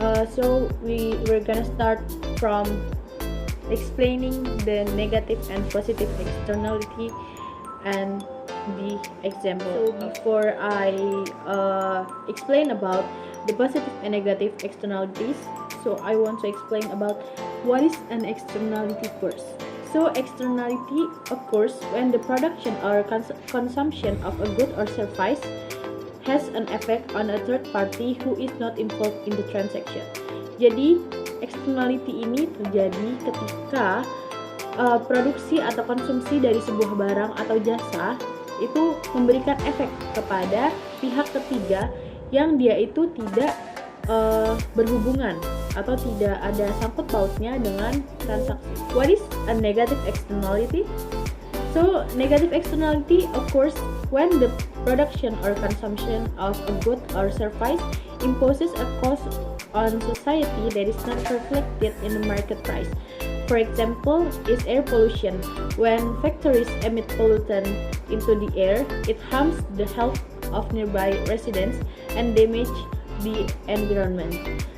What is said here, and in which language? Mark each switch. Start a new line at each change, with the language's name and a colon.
English: So we're gonna start from explaining the negative and positive externality and the example. So before I explain about the positive and negative externalities, so I want to explain about what is an externality first. So externality occurs when the production or consumption of a good or service has an effect on a third party who is not involved in the transaction.
Indonesian: Jadi externality ini terjadi ketika produksi atau konsumsi dari sebuah barang atau jasa itu memberikan efek kepada pihak ketiga yang dia itu tidak berhubungan atau tidak ada sangkut pautnya dengan transaksi.
English: What is a negative externality? So negative externality occurs when the production or consumption of a good or service imposes a cost on society that is not reflected in the market price. For example, is air pollution. When factories emit pollutant into the air, it harms the health of nearby residents and damage the environment.